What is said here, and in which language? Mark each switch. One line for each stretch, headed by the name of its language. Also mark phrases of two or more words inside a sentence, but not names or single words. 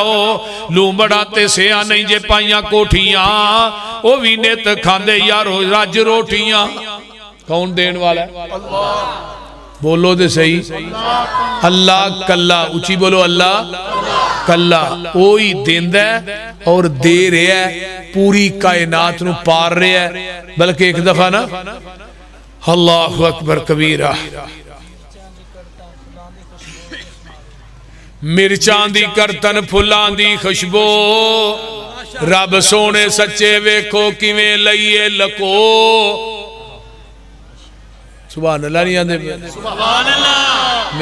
Punjabi: لومبڑا تے سیا نہیں جے پائیاں کوٹھیاں، او بھی نت کھاندے یارو رج روٹیاں. کون دین والا ہے؟ اللہ. بولو دے سہی، اللہ کلا. اچی بولو اللہ کلا. او ہی دیندا اور دے رہا ہے، پوری کائنات نو پار رہا ہے. بلکہ ایک دفعہ نا,
Arabic: الله أكبر كبيرا,
Punjabi: مرچاں دی کرتن پھلاں دی خوشبو، رب سوہنے سچے ویکھو کویں لئیے لکو.
Arabic: سبحان الله
Punjabi: نہیں آندے?
Arabic: سبحان الله.